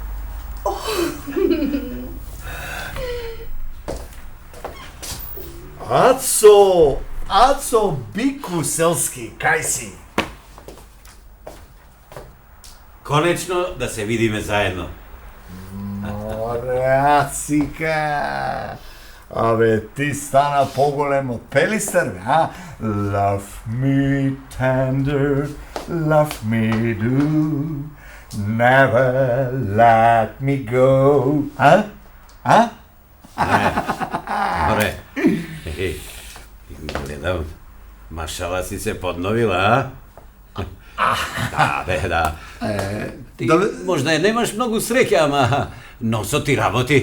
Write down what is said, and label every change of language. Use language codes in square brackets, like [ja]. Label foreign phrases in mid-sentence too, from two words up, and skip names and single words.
[mk] Ацо Бику Селски, кај си? Конечно да се видиме заедно. Море, Ацика! Абе, ти стана поголем од Пелистер, бе, а? [en] Love me tender, love me do, never let me go. [mk] А? Море, гледам, машала си се подновила, а? Да, бе, да. Ти можда немаш многу среќа, ама носот ти работи.